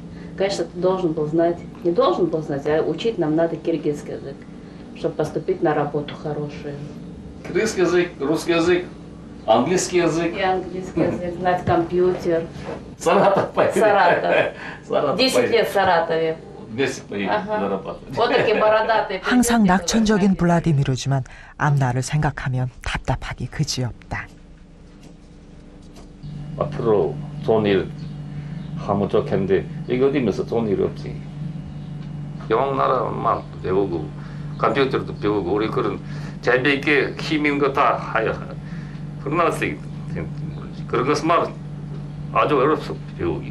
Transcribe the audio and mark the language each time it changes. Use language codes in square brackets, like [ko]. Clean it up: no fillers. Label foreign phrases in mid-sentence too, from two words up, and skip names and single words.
[ru] Конечно, ты должен был знать, не должен был знать, а учить нам надо киргизский язык, чтобы поступить на работу хорошую. Киргизский язык, русский язык, английский язык. И английский язык, знать компьютер. Саратов. Саратов. 10 лет в Саратове. Вместе поедем зарабатывать. Вот такие бородатые. [ko] 항상 낙천적인 블라디미르지만 앞날을 생각하면 답답하기 그지없다. 앞으로 좋은 일 하면 좋겠는데 이거 어디면서 좋은 일이 없지. 영어 나라만 배우고 컴퓨터도 배우고 우리 그런 재미있게 힘 있는 거 다 하여 그러나 그런 것만 아주 어렵소 배우기.